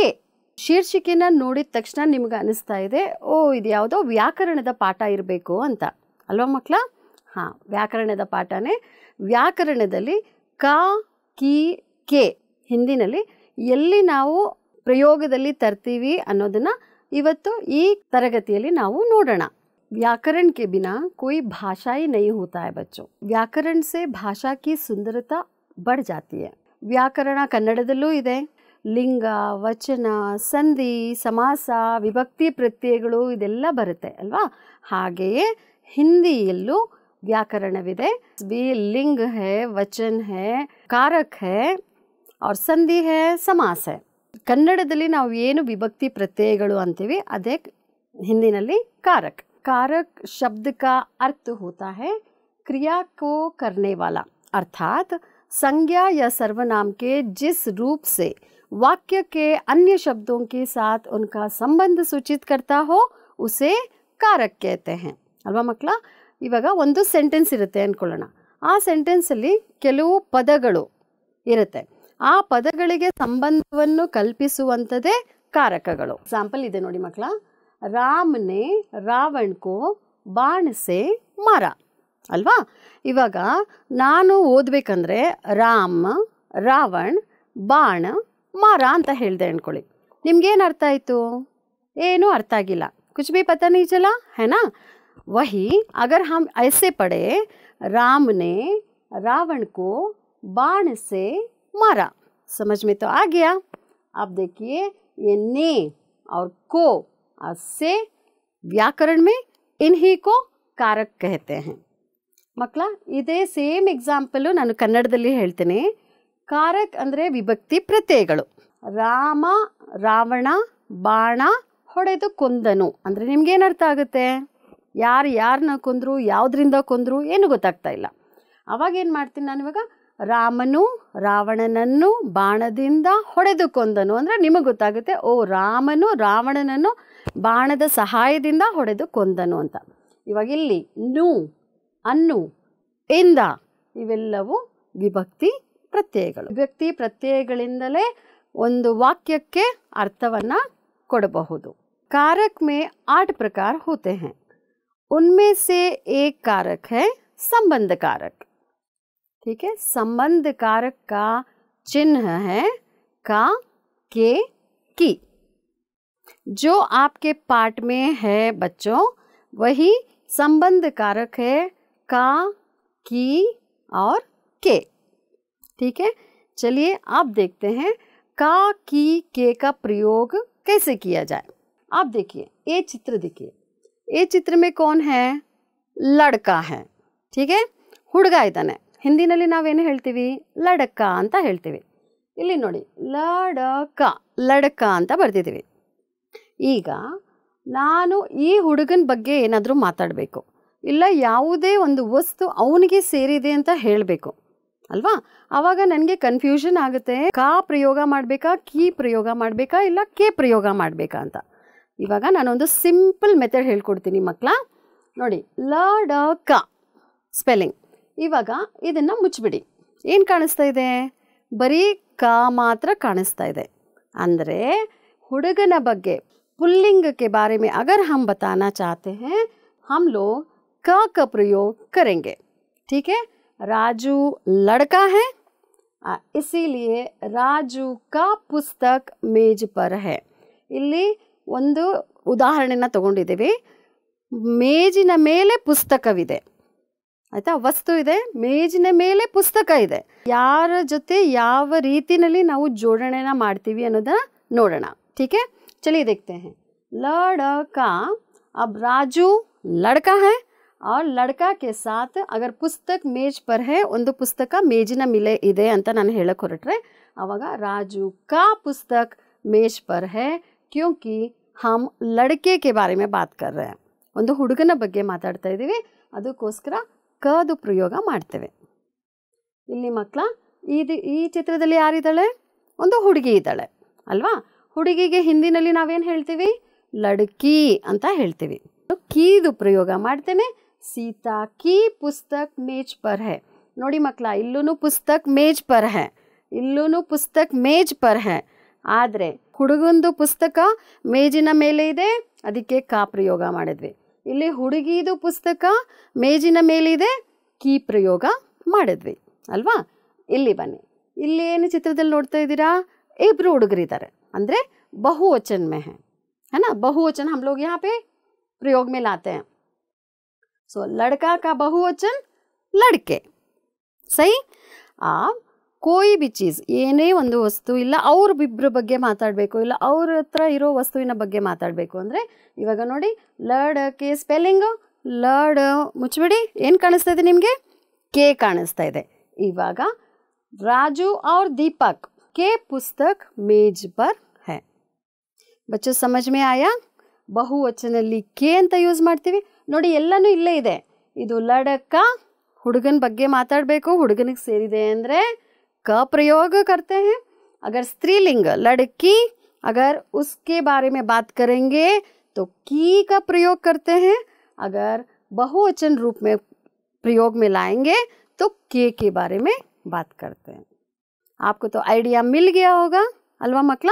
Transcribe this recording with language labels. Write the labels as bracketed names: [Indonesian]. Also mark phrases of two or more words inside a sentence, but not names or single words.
[Kannada] ಶೀರ್ಷಿಕೆನ ನೋಡಿದ ತಕ್ಷಣ ನಿಮ್ಗೆ ಅನಿಸ್ತಾ ಇದೆ, ಓ ಇದು ಯಾವುದೋ ವ್ಯಾಕರಣದ ಪಾಠ ಇರಬೇಕು ಅಂತ ಅಲ್ವಾ ಮಕ್ಕಳ? ಹಾಂ, ವ್ಯಾಕರಣದ ಪಾಠನೇ. ವ್ಯಾಕರಣದಲ್ಲಿ ಕ, ಕಿ, ಕೆ ಹಿಂದಿನಲ್ಲಿ ಎಲ್ಲಿ ನಾವು ಪ್ರಯೋಗದಲ್ಲಿ ತರ್ತೀವಿ ಅನ್ನೋದನ್ನು ಇವತ್ತು ಈ ತರಗತಿಯಲ್ಲಿ ನಾವು ನೋಡೋಣ. [Hindi] व्याकरण के बिना कोई भाषा ही नहीं होता है बच्चों. व्याकरण से भाषा की सुंदरता बढ़ जाती है. [Kannada] ವ್ಯಾಕರಣ ಕನ್ನಡದಲ್ಲೂ ಇದೆ. ಲಿಂಗ, ವಚನ, ಸಂಧಿ, ಸಮಾಸ, ವಿಭಕ್ತಿ ಪ್ರತ್ಯಯಗಳು ಇದೆಲ್ಲ ಬರುತ್ತೆ ಅಲ್ವಾ? ಹಾಗೆಯೇ ಹಿಂದಿಯಲ್ಲೂ ವ್ಯಾಕರಣವಿದೆ. [Hindi] ಲಿಂಗ है, वचन है, कारक है और संधि है, समास है. [Kannada] ಕನ್ನಡದಲ್ಲಿ ನಾವು ಏನು ವಿಭಕ್ತಿ ಪ್ರತ್ಯಯಗಳು ಅಂತೀವಿ ಅದೇ ಹಿಂದಿನಲ್ಲಿ कारक. [Hindi] कारक शब्द का अर्थ होता है क्रिया को करने वाला, अर्थात संज्ञा या सर्वनाम के जिस रूप से वाक्य के अन्य शब्दों के साथ उनका संबंध सूचित करता हो उसे कारक कहते हैं [Kannada] ಅಲ್ವಾ ಮಕ್ಕಳ? ಇವಾಗ ಒಂದು ಸೆಂಟೆನ್ಸ್ ಇರುತ್ತೆ ಅಂದ್ಕೊಳ್ಳೋಣ. ಆ ಸೆಂಟೆನ್ಸಲ್ಲಿ ಕೆಲವು ಪದಗಳು ಇರುತ್ತೆ. ಆ ಪದಗಳಿಗೆ ಸಂಬಂಧವನ್ನು ಕಲ್ಪಿಸುವಂಥದ್ದೇ ಕಾರಕಗಳು. ಎಕ್ಸಾಂಪಲ್ ಇದೆ ನೋಡಿ ಮಕ್ಕಳ. [Hindi] रामने रावण को बाण से मारा [Kannada] ಅಲ್ವಾ? ಇವಾಗ ನಾನು ಓದಬೇಕಂದ್ರೆ ರಾಮ, ರಾವಣ್, ಬಾಣ್, ಮಾರ ಅಂತ ಹೇಳಿದೆ ಅಂದ್ಕೊಳ್ಳಿ. ನಿಮ್ಗೇನು ಅರ್ಥ ಆಯಿತು? ಏನೂ ಅರ್ಥ ಆಗಿಲ್ಲ. [Hindi] ಕುछ भी पता नहीं चला है ना? वही अगर हम ऐसे पढ़े, राम ने रावण को बाण से मारा, समझ में तो आ गया. अब देखिए ये ने और को से व्याकरण में इन्हीं को कारक कहते हैं. [Kannada] ಮಕ್ಕಳ ಇದೇ ಸೇಮ್ ಎಕ್ಸಾಂಪಲು ನಾನು ಕನ್ನಡದಲ್ಲಿ ಹೇಳ್ತೇನೆ. ಕಾರಕ್ ಅಂದರೆ ವಿಭಕ್ತಿ ಪ್ರತ್ಯಯಗಳು. ರಾಮ ರಾವಣ ಬಾಣ ಹೊಡೆದು ಕೊಂದನು ಅಂದರೆ ನಿಮ್ಗೇನು ಅರ್ಥ ಆಗುತ್ತೆ? ಯಾರನ್ನ ಕೊಂದರು, ಯಾವುದರಿಂದ ಕೊಂದರು ಏನು ಗೊತ್ತಾಗ್ತಾ ಇಲ್ಲ. ಅವಾಗೇನು ಮಾಡ್ತೀನಿ ನಾನು ಇವಾಗ? ರಾಮನು ರಾವಣನನ್ನು ಬಾಣದಿಂದ ಹೊಡೆದು ಕೊಂದನು ಅಂದರೆ ನಿಮಗೆ ಗೊತ್ತಾಗುತ್ತೆ, ಓ ರಾಮನು ರಾವಣನನ್ನು ಬಾಣದ ಸಹಾಯದಿಂದ ಹೊಡೆದು ಕೊಂದನು ಅಂತ. ಇವಾಗ ಇಲ್ಲಿ ನು, ಅನ್ನು, ಇಂದ ಇವೆಲ್ಲವೂ ವಿಭಕ್ತಿ ಪ್ರತ್ಯಯಗಳು. ವಿಭಕ್ತಿ ಪ್ರತ್ಯಯಗಳಿಂದಲೇ ಒಂದು ವಾಕ್ಯಕ್ಕೆ ಅರ್ಥವನ್ನು ಕೊಡಬಹುದು. [Hindi] कारक में 8 प्रकार होते हैं. उनमें से एक कारक है संबंध कारक. ठीक है, संबंध कारक का चिन्ह है का, के, की. जो आपके पाठ में है बच्चों वही संबंध कारक है का, की और के. ठीक है, चलिए आप देखते हैं का, की, के का प्रयोग कैसे किया जाए. आप देखिए ये चित्र देखिए. ये चित्र में कौन है? लड़का है. ठीक है, [Kannada] ಹುಡುಗ ಇದ್ದಾನೆ. ಹಿಂದಿನಲ್ಲಿ ನಾವೇನು ಹೇಳ್ತೀವಿ? ಲಡಕ ಅಂತ ಹೇಳ್ತೀವಿ. ಇಲ್ಲಿ ನೋಡಿ ಲಡಕ, ಲಡಕ ಅಂತ ಬರ್ತಿದ್ದೀವಿ. ಈಗ ನಾನು ಈ ಹುಡುಗನ ಬಗ್ಗೆ ಏನಾದರೂ ಮಾತಾಡಬೇಕು, ಇಲ್ಲ ಯಾವುದೇ ಒಂದು ವಸ್ತು ಅವನಿಗೆ ಸೇರಿದೆ ಅಂತ ಹೇಳಬೇಕು ಅಲ್ವಾ? ಆವಾಗ ನನಗೆ ಕನ್ಫ್ಯೂಷನ್ ಆಗುತ್ತೆ. ಕಾ ಪ್ರಯೋಗ ಮಾಡಬೇಕಾ, ಕೀ ಪ್ರಯೋಗ ಮಾಡಬೇಕಾ, ಇಲ್ಲ ಕೆ ಪ್ರಯೋಗ ಮಾಡಬೇಕಾ ಅಂತ. ಇವಾಗ ನಾನೊಂದು ಸಿಂಪಲ್ ಮೆಥಡ್ ಹೇಳ್ಕೊಡ್ತೀನಿ ಮಕ್ಕಳ. ನೋಡಿ ಲಡಕ ಸ್ಪೆಲ್ಲಿಂಗ್. ಇವಾಗ ಇದನ್ನು ಮುಚ್ಚಿಬಿಡಿ. ಏನು ಕಾಣಿಸ್ತಾ ಇದೆ? ಬರೀ ಕ ಮಾತ್ರ ಕಾಣಿಸ್ತಾ ಇದೆ. ಅಂದರೆ ಹುಡುಗನ ಬಗ್ಗೆ [Hindi] पुल्लिंग के बारे में अगर हम बताना चाहते हैं, हम लोग क का प्रयोग करेंगे। ठीक है, राजू लड़का है, इसीलिए ರಾಜು का पुस्तक मेज पर है। [Kannada] ಇಲ್ಲಿ ಒಂದು ಉದಾಹರಣೆನ ತಗೊಂಡಿದ್ದೀವಿ. ಮೇಜಿನ ಮೇಲೆ ಪುಸ್ತಕವಿದೆ, ಆಯಿತಾ, ವಸ್ತು ಇದೆ, ಮೇಜಿನ ಮೇಲೆ ಪುಸ್ತಕ ಇದೆ. ಯಾರ ಜೊತೆ ಯಾವ ರೀತಿಯಲ್ಲಿ ನಾವು ಜೋಡಣೆನ ಮಾಡ್ತೀವಿ ಅನ್ನೋದನ್ನ ನೋಡೋಣ. [Hindi] ठीक है, चलिए देखते हैं. लड़का, अब राजू लड़का है और लड़का के साथ अगर पुस्तक मेज पर है, [Kannada] ಒಂದು ಪುಸ್ತಕ ಮೇಜಿನ ಮೇಲೆ ಇದೆ ಅಂತ ನಾನು ಹೇಳಕ್ಕೆ ಹೊರಟ್ರೆ ಆವಾಗ [Hindi] ರಾಜು का पुस्तक मेज पर है क्योंकि हम लड़के के बारे में बात कर रहे हैं. [Kannada] ಒಂದು ಹುಡುಗನ ಬಗ್ಗೆ ಮಾತಾಡ್ತಾ ಇದ್ದೀವಿ, ಅದಕ್ಕೋಸ್ಕರ ಕದು ಪ್ರಯೋಗ ಮಾಡ್ತೇವೆ. ಇಲ್ಲಿ ಮಕ್ಕಳ ಈ ಚಿತ್ರದಲ್ಲಿ ಯಾರಿದ್ದಾಳೆ? ಒಂದು ಹುಡುಗಿ ಇದ್ದಾಳೆ ಅಲ್ವಾ? ಹುಡುಗಿಗೆ ಹಿಂದಿನಲ್ಲಿ ನಾವೇನು ಹೇಳ್ತೀವಿ? ಲಡ್ಕಿ ಅಂತ ಹೇಳ್ತೀವಿ. ಕೀದು ಪ್ರಯೋಗ ಮಾಡ್ತೇನೆ. [Hindi] सीता की पुस्तक मेज पर है. [Kannada] ನೋಡಿ ಮಕ್ಕಳ, ಇಲ್ಲೂ [Hindi] पुस्तक मेज पर है, [Kannada] ಇಲ್ಲೂ [Hindi] पुस्तक मेज पर है. [Kannada] ಆದರೆ ಹುಡುಗಂದು ಪುಸ್ತಕ ಮೇಜಿನ ಮೇಲೆ ಇದೆ, ಅದಕ್ಕೆ ಕಾ ಪ್ರಯೋಗ ಮಾಡಿದ್ವಿ. ಇಲ್ಲಿ ಹುಡುಗಿದು ಪುಸ್ತಕ ಮೇಜಿನ ಮೇಲಿದೆ, ಕೀ ಪ್ರಯೋಗ ಮಾಡಿದ್ವಿ ಅಲ್ವಾ? ಇಲ್ಲಿ ಬನ್ನಿ, ಇಲ್ಲಿ ಏನು ಚಿತ್ರದಲ್ಲಿ ನೋಡ್ತಾ ಇದ್ದೀರಾ? ಇಬ್ಬರು ಹುಡುಗರಿದ್ದಾರೆ, ಅಂದರೆ ಬಹುವಚನ [Hindi] में है ना. बहुवचन हम लोग यहाँ पे प्रयोग में लाते हैं. सो लड़का का बहुवचन लड़के. सही. आप कोई भी चीज़, [Kannada] ಏನೇ ಒಂದು ವಸ್ತು ಇಲ್ಲ ಅವ್ರ ಇಬ್ಬರ ಬಗ್ಗೆ ಮಾತಾಡಬೇಕು, ಇಲ್ಲ ಅವ್ರ ಹತ್ರ ಇರೋ ವಸ್ತುವಿನ ಬಗ್ಗೆ ಮಾತಾಡಬೇಕು ಅಂದರೆ ಇವಾಗ ನೋಡಿ, ಲಡಕೆ ಸ್ಪೆಲ್ಲಿಂಗು ಲಡ್ ಮುಚ್ಚಿಬಿಡಿ. ಏನು ಕಾಣಿಸ್ತಾ ಇದೆ ನಿಮಗೆ? ಕೆ ಕಾಣಿಸ್ತಾ ಇದೆ. ಇವಾಗ ರಾಜು [Hindi] और दीपक के पुस्तक मेज पर है. बच्चों समझ में आया? [Kannada] ಬಹುವಚನಲ್ಲಿ ಕೆ ಅಂತ ಯೂಸ್ ಮಾಡ್ತೀವಿ ನೋಡಿ, ಎಲ್ಲನೂ ಇಲ್ಲೇ ಇದೆ. ಇದು ಲಡಕ, ಹುಡುಗನ ಬಗ್ಗೆ ಮಾತಾಡಬೇಕು, ಹುಡುಗನಿಗೆ ಸೇರಿದೆ ಅಂದರೆ ಕ [Hindi] प्रयोग करते हैं. अगर स्त्रीलिंग लड़की, अगर उसके बारे में बात करेंगे तो की का प्रयोग करते हैं. अगर बहुवचन रूप में प्रयोग में लाएंगे तो के बारे में बात करते हैं. आपको तो आइडिया मिल गया होगा [Kannada] ಅಲ್ವಾ ಮಕ್ಕಳ?